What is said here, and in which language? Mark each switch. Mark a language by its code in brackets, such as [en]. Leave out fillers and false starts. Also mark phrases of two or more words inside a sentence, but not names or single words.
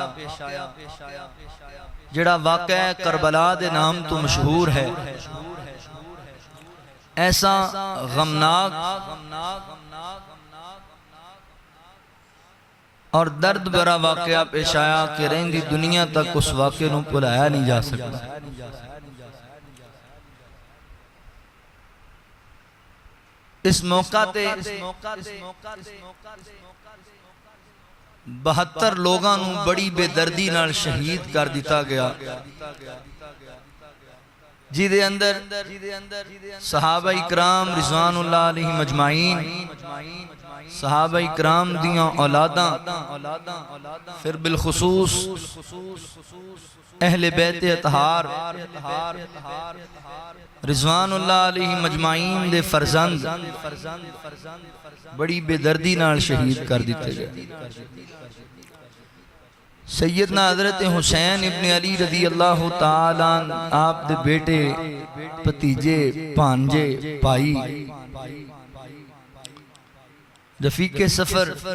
[pa] جڑا واقعہ کربلا دے نام تو مشہور ہے ایسا غمناک اور درد برا واقعہ پیش آیا کہ رہندی دنیا تک اس واقعہ نو بھلایا نہیں جا سکتا اس موقع تے 72 لوگاں نو بڑی بے دردی نال شہید کر دیتا گیا جی دے اندر صحابہ اکرام [ar] رضوان اللہ علیہ مجمعین [pa] صحابہ اکرام دیاں اولاداں پھر بالخصوص اہل بیت اطہار [ar] رضوان اللہ علیہ مجمعین [pa] دے فرزند بڑی بے دردی نال شہید کر دیتے گئے سیدنا حضرت حسین ابن علی [ar] رضی اللہ تعالیٰ [pa] آپ دے بیٹے پتیجے پانجے پائی رفیق سفر